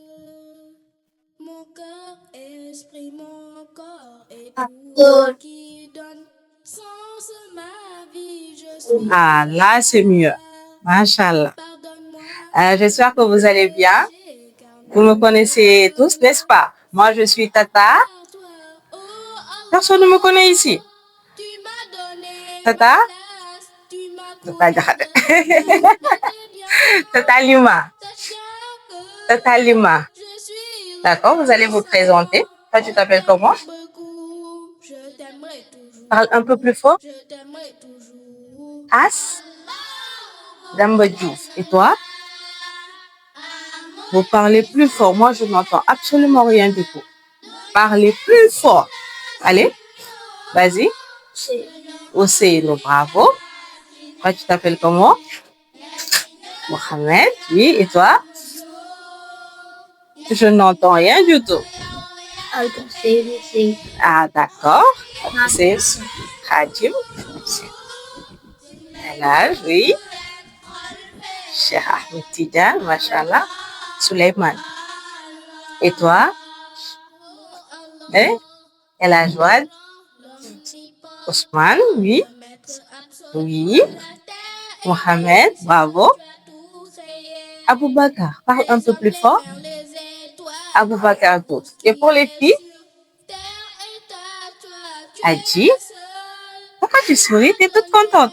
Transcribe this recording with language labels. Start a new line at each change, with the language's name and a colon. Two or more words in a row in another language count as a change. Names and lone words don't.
French: Ah, là, c'est mieux. Mashallah. J'espère que vous allez bien. Vous me connaissez tous, n'est-ce pas? Moi, je suis Tata. Personne ne me connaît ici. Tata? Tata Diakhaté. Tata Lima. Tata Lima. D'accord, vous allez vous présenter. Toi, tu t'appelles comment? Parle un peu plus fort. As Damba Diouf. Et toi? Vous parlez plus fort. Moi, je n'entends absolument rien du tout. Parlez plus fort. Allez, vas-y. Ousseynou, bravo. Toi, tu t'appelles comment? Mohamed, oui. Et toi? Je n'entends rien du tout. Ah, d'accord. C'est Khadim. Elhadj, oui. Cheikh Ahmed Tidiane, machallah. Souleymane. Et toi? Elhadj Wade. Ousmane, oui. Oui. Mohamed, bravo. Aboubakar, parle un peu plus fort. Aboubakar Dout. Et pour les filles? Adji. Pourquoi tu souris? Tu es toute contente.